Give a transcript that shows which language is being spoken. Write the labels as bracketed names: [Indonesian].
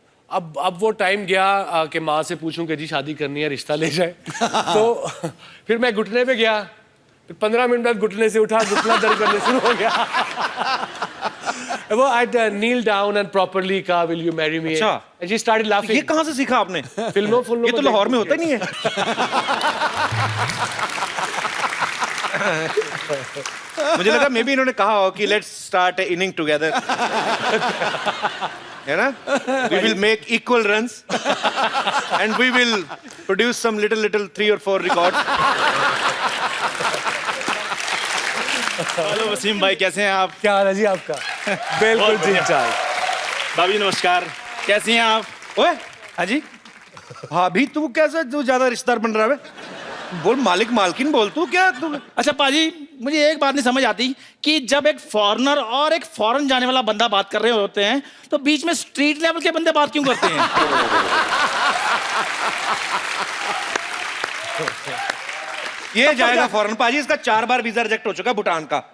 [Hindi] अब वो टाइम गया कि माँ से पूछूं कि जी शादी करनी है, रिश्ता ले जाए. तो फिर मैं घुटने पे गया. फिर 15 मिनट बाद घुटने से उठा, घुटना दर्द करने शुरू हो गया. [English] वो I kneel down and properly कहा, will you marry me? [Hindi] अच्छा. [English] And she started laughing. [Hindi] ये कहाँ से सीखा आपने? फिल्मों ये तो लाहौर में होता ही नहीं है. मुझे लगा मे बी इन्होंने कहा हो कि [English] let's start inning together, [Hindi] है ना? [English] We will make equal runs and we will produce some little 3 or 4 records. [Hindi] Hello Wasim भाई, कैसे हैं आप? क्या हाल है जी आपका? बिल्कुल ठीक ठाक. भाभी नमस्कार, कैसी हैं आप? ओए हाँ जी. भाभी तू कैसा, तू ज्यादा रिश्तेदार बन रहा है? बोल मालिक मालकिन बोल, तू क्या तू. अच्छा पाजी, मुझे एक बात नहीं समझ आती कि जब एक फॉरेनर और एक फॉरेन जाने वाला बंदा बात कर रहे होते हैं तो बीच में स्ट्रीट लेवल के बंदे बात क्यों करते हैं? ये जाएगा फॉरेन पाजी. इसका 4 बार वीजा रिजेक्ट हो चुका है भूटान का.